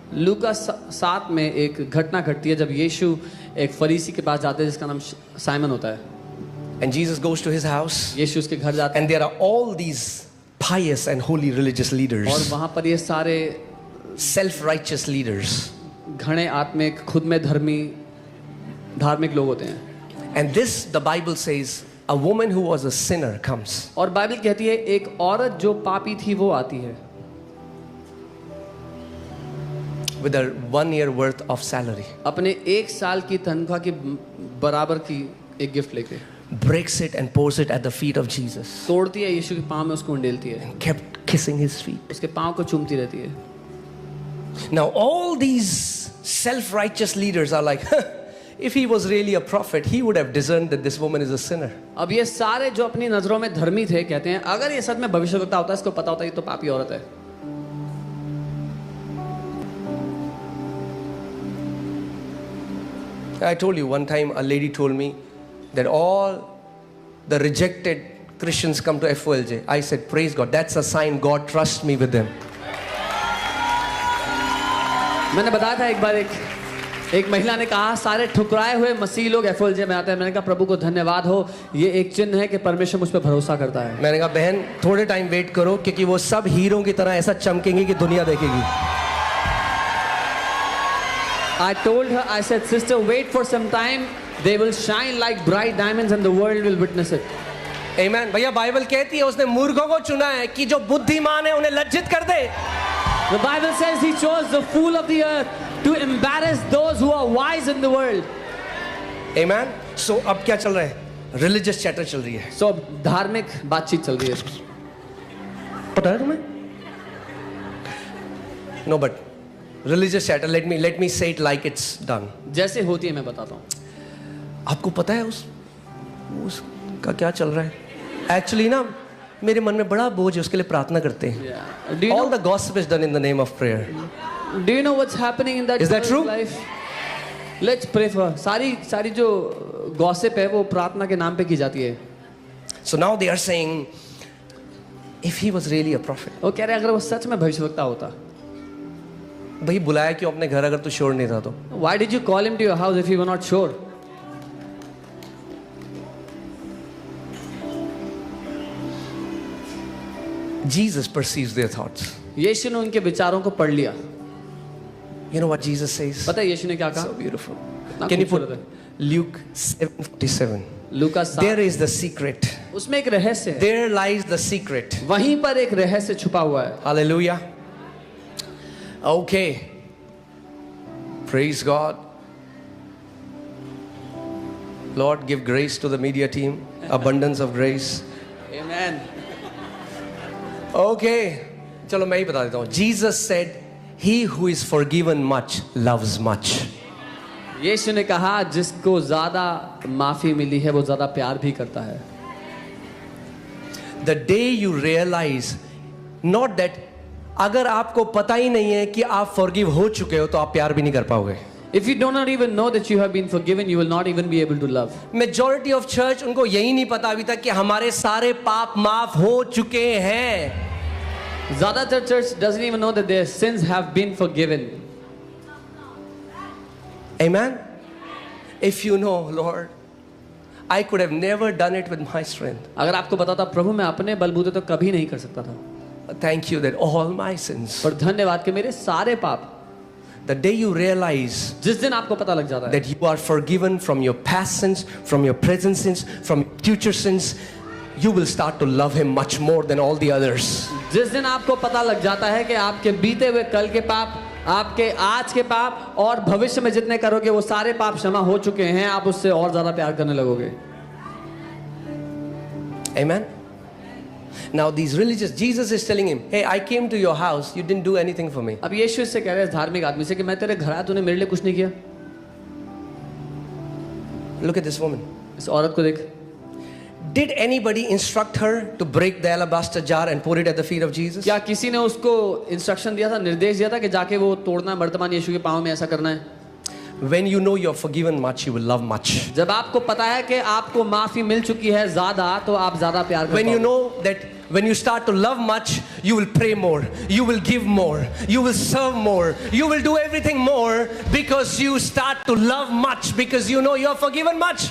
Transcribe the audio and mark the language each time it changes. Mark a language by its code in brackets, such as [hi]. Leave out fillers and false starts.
[hi] लूका 7 में एक घटना घटती है जब यीशु एक फरीसी के पास जाते हैं जिसका नाम साइमन होता है। [en] And Jesus goes to his house. [hi] यीशु उसके घर जाते हैं [en] And there are all these pious and holy religious [hi] और [en] leaders, [hi] वहाँ पर ये सारे [en] self-righteous leaders. [hi] घणे आत्मिक, खुद में धार्मिक लोग होते हैं. [en] And this, the Bible says, a woman who was a sinner comes. [hi] और बाइबल कहती है एक औरत जो पापी थी वो आती है [en] With her 1 year worth of salary. [hi] अपने 1 साल की तनख्वाह की बराबर की एक गिफ्ट लेके. [en] Breaks it and pours it at the feet of Jesus. [hi] तोड़ती है, यीशु के पाँव में उसको उंडेलती है, [en] Kept kissing his feet. [hi] उसके पाँव को चूमती रहती है. [en] Now all these self-righteous leaders are like, if he was really a prophet, he would have discerned that this woman is a sinner. [hi] अब ये सारे जो अपनी नजरों में धर्मी थे कहते हैं अगर ये सच में भविष्यवक्ता होता इसको पता होता ये तो पापी औरत है. [en] I told you one time a lady told me that all the rejected Christians come to FOLJ. I said, praise God, that's a sign God trusts me with them. [hi] मैंने बताया था एक बार एक महिला ने कहा सारे ठुकराए हुए मसीह लोग FOLJ में आते हैं. मैंने कहा प्रभु को धन्यवाद हो, ये एक चिन्ह है कि परमेश्वर मुझ पर भरोसा करता है. मैंने कहा बहन थोड़े टाइम वेट करो क्योंकि वो सब हीरो की तरह ऐसा चमकेंगे कि दुनिया देखेगी. [en] I told her, I said, sister, wait for some time. They will shine like bright diamonds and the world will witness it. Amen. [hi] भैया बाइबल कहती है उसने मूर्खों को चुना है कि जो बुद्धिमान है उन्हें लज्जित कर दे. [en] The Bible says he chose the fool of the earth to embarrass those who are wise in the world. Amen. [hi] So अब क्या चल रहा है? [en] Religious chatter [hi] चल रही है. So धार्मिक बातचीत चल रही है. पता है तुम्हें? [en] No, but religious chatter. Let me say it like it's done. [hi] जैसे होती है मैं बताता हूँ. आपको पता है उसका क्या चल रहा है? Actually ना मेरे मन में बड़ा बोझ है उसके लिए प्रार्थना करते हैं. [en] All the gossip is done in the name of prayer. Do you know what's happening in that? Is that true? Life? Let's pray for her. [hi] सारी जो gossip है वो प्रार्थना के नाम पे की जाती है. [en] So now they are saying, if he was really a prophet. [hi] वो कह रहे हैं अगर वो सच में भविष्यवक्ता होता. भाई बुलाया क्यों अपने घर अगर तू श्योर नहीं था तो? [en] Why did you call him to your house if you were not sure? Jesus perceives their thoughts. [hi] यीशु ने उनके विचारों को पढ़ लिया. [en] You know what Jesus says? [hi] पता है यीशु ने क्या कहा? [en] So beautiful. Can you put Luke 7:47? [hi] Luka 7. [en] There is the secret. [hi] उसमें एक रहस्य है. [en] There lies the secret. [hi] वहीं पर एक रहस्य छुपा हुआ है. [en] Hallelujah. Okay. Praise God. Lord, give grace to the media team. Abundance of grace. Amen. [hi] Okay. चलो मैं ही बता देता हूँ. [en] Jesus said, he who is forgiven much loves much. [hi] यीशु ने कहा जिसको ज्यादा माफी मिली है वो ज्यादा प्यार भी करता है. [en] The day you realize not that [hi] अगर आपको पता ही नहीं है कि आप forgive हो चुके हो तो आप प्यार भी नहीं कर पाओगे. [en] If you do not even know that you have been forgiven, you will not even be able to love. Majority of church [hi] उनको यही नहीं पता अभी तक कि हमारे सारे पाप माफ हो चुके हैं. ज्यादातर [en] church doesn't even know that their sins have been forgiven. Amen. If you know, Lord, I could have never done it with my strength. [hi] अगर आपको पता था प्रभु मैं अपने बलबूते तो कभी नहीं कर सकता था. [en] Thank you that all my sins. [hi] पर धन्यवाद कि मेरे सारे पाप. [en] The day you realize [hi] जिस दिन आपको पता लग जाता है [en] that you are forgiven from your past sins, from your present sins, from future sins, you will start to love him much more than all the others. [hi] जिस दिन आपको पता लग जाता है कि आपके बीते हुए कल के पाप, आपके आज के पाप और भविष्य में जितने करोगे वो सारे पाप क्षमा हो चुके हैं, आप उससे और ज्यादा प्यार करने लगोगे. [en] Amen. Now these religious, Jesus is telling him, hey, I came to your house, you didn't do anything for me. [hi] अब यीशु इससे कह रहे हैं धार्मिक आदमी से कि मैं तेरे घर आया तूने मेरे लिए कुछ नहीं किया. [en] Look at this woman. [hi] इस औरत को देख. [en] Did anybody instruct her to break the alabaster jar and pour it at the feet of Jesus? [hi] क्या किसी ने उसको इंस्ट्रक्शन दिया था, निर्देश दिया था कि जाके वो तोड़ना वर्तमान यीशु के पाँव में ऐसा करना है? [en] When you know you're forgiven much, you will love much. [hi] जब आपको पता है कि आपको माफी मिल चुकी है ज्यादा तो आप ज्यादा प्यार करते [en] When you know that when you start to love much, you will pray more, you will give more, you will serve more, you will do everything more because you start to love much because you know you're forgiven much.